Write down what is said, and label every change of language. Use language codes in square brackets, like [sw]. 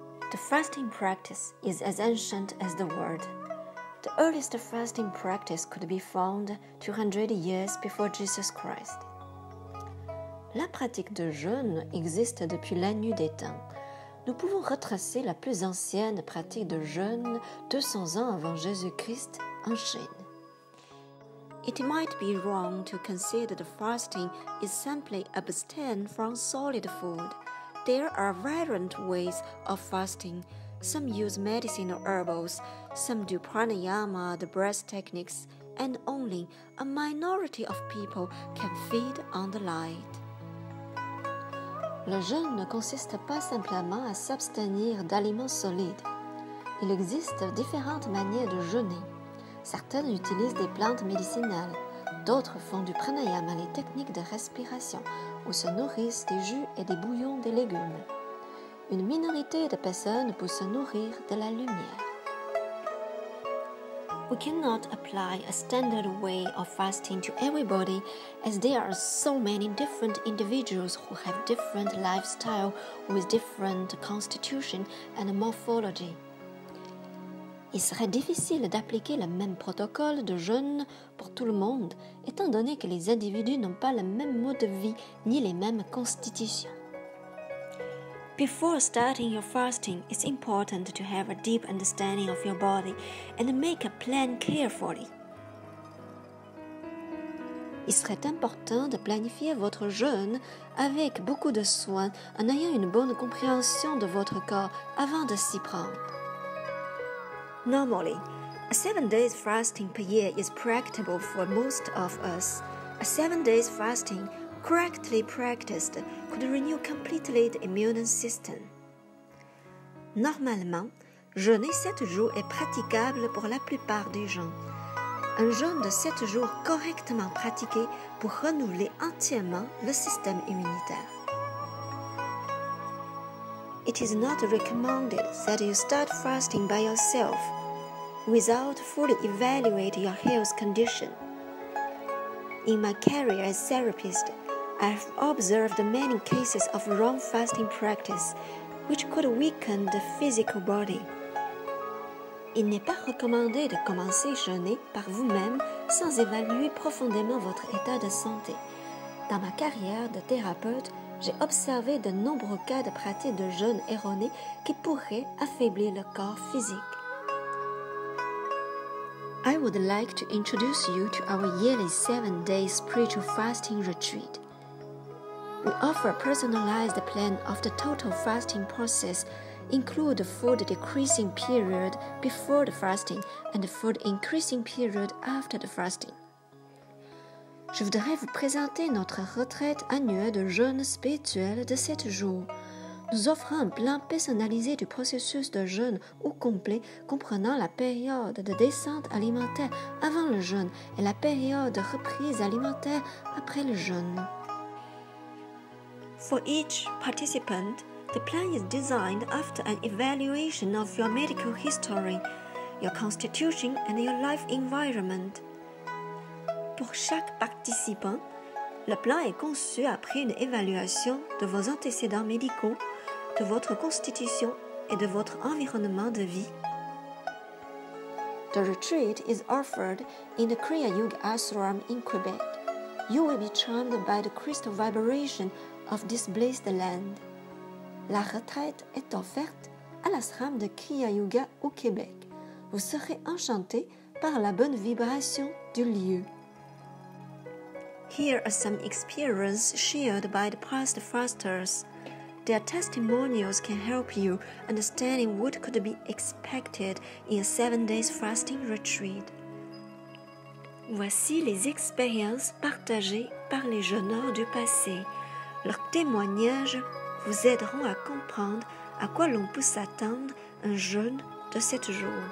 [en] The fasting practice is as ancient as the world. The earliest fasting practice could be found 200 years before Jesus Christ. [fr] La pratique de jeûne existe depuis la nuit des temps. Nous pouvons retracer la plus ancienne pratique de jeûne 200 ans avant Jésus-Christ en Chine. [en] It might be wrong to consider the fasting is simply abstain from solid food. There are variant ways of fasting. Some use medicinal herbals, some do pranayama, the breath techniques, and only a minority of people can feed on the light. [fr] Le jeûne ne consiste pas simplement à s'abstenir d'aliments solides. Il existe différentes manières de jeûner. Certaines utilisent des plantes médicinales, d'autres font du pranayama, les techniques de respiration, ou se nourrissent des jus et des bouillons de légumes. Une minorité de personnes peut se nourrir de la lumière. [en] We cannot apply a standard way of fasting to everybody as there are so many different individuals who have different lifestyle with different constitution and morphology. [fr] Il serait difficile d'appliquer le même protocole de jeûne pour tout le monde, étant donné que les individus n'ont pas le même mode de vie ni les mêmes constitutions. [en] Before starting your fasting, it's important to have a deep understanding of your body and make a plan carefully. [fr] Il serait important de planifier votre jeûne avec beaucoup de soin en ayant une bonne compréhension de votre corps avant de s'y prendre. [en] Normally, a 7 days fasting per year is practicable for most of us. A 7 days fasting, correctly practiced, could renew completely the immune system. [fr] Normalement, jeûner 7 jours est praticable pour la plupart des gens. Un jeûne de 7 jours correctement pratiqué pour renouveler entièrement le système immunitaire. [en] It is not recommended that you start fasting by yourself without fully evaluating your health condition. In my career as therapist, I have observed many cases of wrong fasting practice which could weaken the physical body. [fr] Il n'est pas recommandé de commencer à jeûner par vous-même sans évaluer profondément votre état de santé. Dans ma carrière de thérapeute, j'ai observé de nombreux cas de pratique de jeûne erroné qui pourraient affaiblir le corps physique. [en] I would like to introduce you to our yearly 7-day spiritual fasting retreat. We offer a personalized plan of the total fasting process, include the food decreasing period before the fasting and the food increasing period after the fasting. [fr] Je voudrais vous présenter notre retraite annuelle de jeûne spirituel de 7 jours. Nous offrons un plan personnalisé du processus de jeûne au complet comprenant la période de descente alimentaire avant le jeûne et la période de reprise alimentaire après le jeûne. [en] For each participant, the plan is designed after an evaluation of your medical history, your constitution and your life environment. [fr] Pour chaque participant, le plan est conçu après une évaluation de vos antécédents médicaux, de votre constitution et de votre environnement de vie. [en] The retreat is offered in the Kriya Yoga Ashram in Quebec. You will be charmed by the crystal vibration of this blessed land. [fr] La retraite est offerte à l'ashram de Kriya Yoga au Québec. Vous serez enchanté par la bonne vibration du lieu. [en] Here are some experiences shared by the past fasters. Their testimonials can help you understanding what could be expected in a 7 days fasting retreat. [fr] Voici les expériences partagées par les jeûneurs du passé. Leurs témoignages vous aideront à comprendre à quoi l'on peut s'attendre un jeûne de 7 jours.